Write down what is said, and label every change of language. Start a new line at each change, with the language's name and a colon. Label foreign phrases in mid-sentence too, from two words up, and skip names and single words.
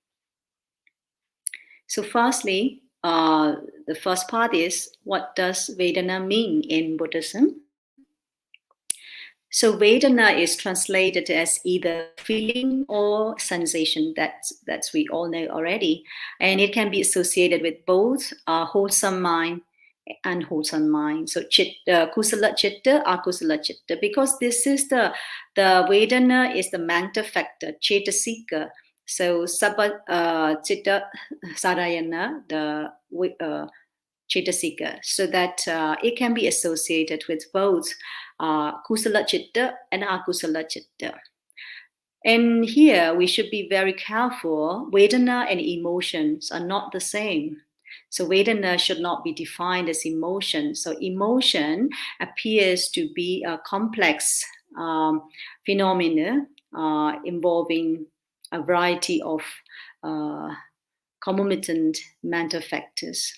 English: So firstly, the first part is, what does vedana mean in Buddhism? So vedana is translated as either feeling or sensation. That's we all know already, and it can be associated with both wholesome mind, unwholesome mind.
Pali: So kusala chitta, akusala chitta,
English: because this is the vedana is the manta factor, cetasika.
Pali: So sabba chitta sarayana,
English: the cetasika, so that it can be associated with both
Pali: kusala chitta
English: and
Pali: akusala chitta.
English: And here we should be very careful. Vedana and emotions are not the same. So vedana should not be defined as emotion. So emotion appears to be a complex phenomena involving a variety of concomitant mental factors.